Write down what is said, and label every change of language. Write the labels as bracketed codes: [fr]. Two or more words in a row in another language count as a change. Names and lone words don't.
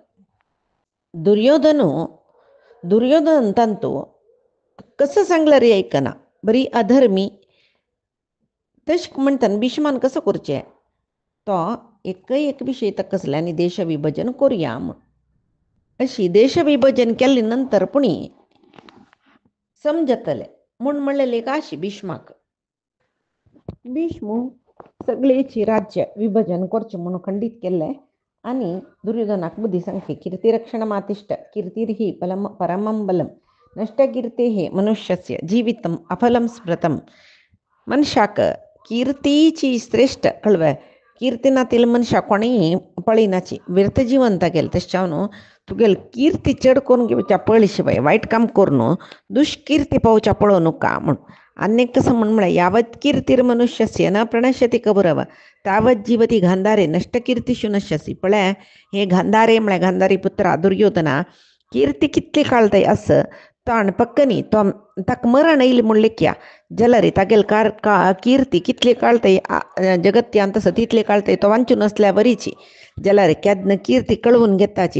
[kok] दुर्योधन तांतू कसं सांगला रे ऐकना बरी अधर्मी तशें म्हणटान भीष्मान कसं करचें तो एक विशय तकसले आनी देश विभजन करुया म्हूण अशी देश विभजन केले नंतर पुणी समजतले म्हूण म्हणलेलें एक आशी भीष्माक भीष्मू सगळेची राज्य विभजन करचें म्हणून खंडीत केल्लें आनी दुर्योधनाक बुद्धी सांगली [sa] कीर्तिरक्षणमातिष्ठ कीर्तिर्हि परमं बलम नष्टकीर्तेः मनुष्यस्य जीवितम अफलम स्मृतम [kok] मनशाक कीर्तीची श्रेष्ठ कळवे कीर्तिनातील मनशा कोणीय पळिनाची व्यर्थ जिवंत गेल तशें तुगेल कीर्ती चड करून घेवच्या पळय शिवाय वायट काम करून दुष्कीर्ती पावच्या पळोवं नका म्हूण अनेक कसं म्हळ्यार [sa] यावत कीर्तीर मनुष्यस्य न प्रणश्यति कौरव तावत जीवती गांधारे नष्टकीर्तीशु नश्यसी [kok] पळय हे गांधारे म्हळ्यार गांधारी पुत्रा दुर्योधना कीर्ती कितली काळताय असं ताण पक्कनी तो ताका मरण येईल म्हूण लेख्या जाल्यार तागेल कीर्ती कितली काळताय जगत्यान तसं तितली काळताय तो वांचून असल्या वरीची जाल्यार केदन कीर्ती कळवून घेताची